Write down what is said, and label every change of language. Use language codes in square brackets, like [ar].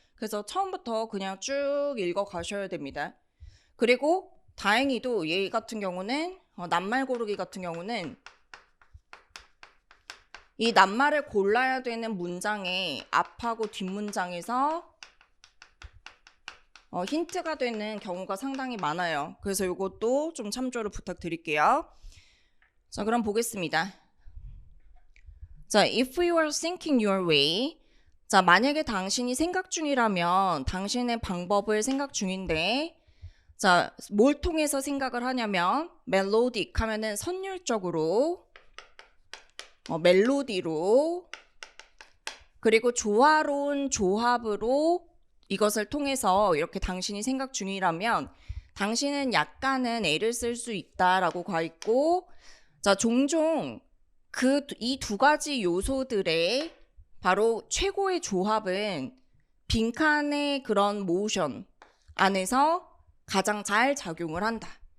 [ko] 그래서 처음부터 그냥 쭉 읽어 가셔야 됩니다. 그리고 다행히도 얘 같은 경우는 낱말 고르기 같은 경우는 이 낱말을 골라야 되는 문장의 앞하고 뒷문장에서 힌트가 되는 경우가 상당히 많아요. 그래서 이것도 좀 참조를 부탁드릴게요. 자, 그럼 보겠습니다. [en] 자, if you are thinking your way. [ko] 자, 만약에 당신이 생각 중이라면 당신의 방법을 생각 중인데, 자, 뭘 통해서 생각을 하냐면 melodic 하면은 선율적으로, 멜로디로, 그리고 조화로운 조합으로 이것을 통해서 이렇게 당신이 생각 중이라면 당신은 약간은 애를 쓸 수 있다라고 가 있고, 자, 종종 이 2가지 요소들의 바로 최고의 조합은 빈칸의 그런 모션 안에서 가장 잘 작용을 한다.